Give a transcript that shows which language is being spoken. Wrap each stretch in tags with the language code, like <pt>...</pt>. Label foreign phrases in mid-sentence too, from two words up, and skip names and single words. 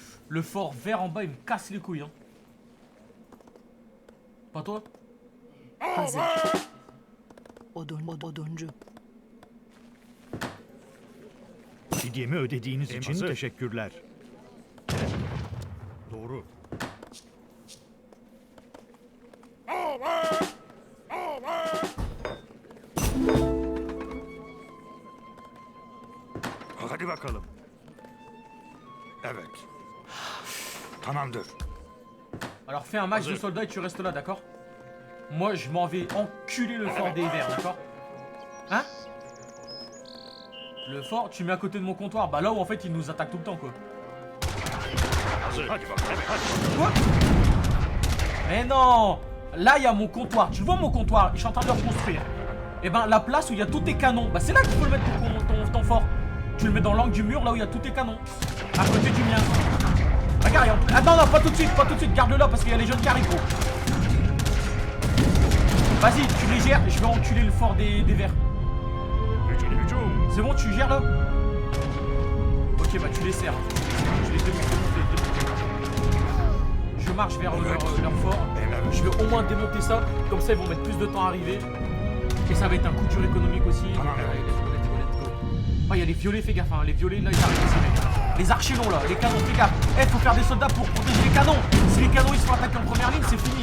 <fr>Le fort vert en bas, il me casse les couilles. Hein. Pas toi?</fr> <tr>Hazır. Oduncu. Fidyemi ödediğiniz için hazır. teşekkürler. Doğru. Hadi bakalım. Evet. Tamamdır.</tr> <fr>Alors fais un max de soldats et tu restes là, d'accord? Moi, je m'en vais enculer le fort des verts, d'accord? Hein? Le fort, tu mets à côté de mon comptoir. Bah là où en fait, ils nous attaquent tout le temps, quoi.</fr> <tr>Hazır. Hadi bakalım. Evet, hadi.</tr> <fr>Quoi? Mais non! Là, il y a mon comptoir. Tu vois mon comptoir? Je suis en train de le reconstruire. Et ben, la place où il y a tous tes canons, bah c'est là qu'il faut le mettre ton fort. Tu le mets dans l'angle du mur, là où il y a tous tes canons. À côté du mien. Regarde, ah non, non, pas tout de suite, garde-le là parce qu'il y a les jeunes qui arrivent, gros. Vas-y, tu les gères, je vais enculer le fort des verts. C'est bon, tu gères là? Ok, bah tu les sers. Je les démonte. Je marche vers leur fort. Je vais au moins démonter ça. Comme ça, ils vont mettre plus de temps à arriver. Et ça va être un coup dur économique aussi.</fr> <en>Let's go.</en> <fr>Oh, il y a les violets, fais gaffe. Hein. Les violets, là, ils arrivent aussi, mec. Les archers longs, là. Les canons, fais gaffe. Eh, faut faire des soldats pour protéger les canons. Si les canons, ils se font attaquer en première ligne, c'est fini.</fr>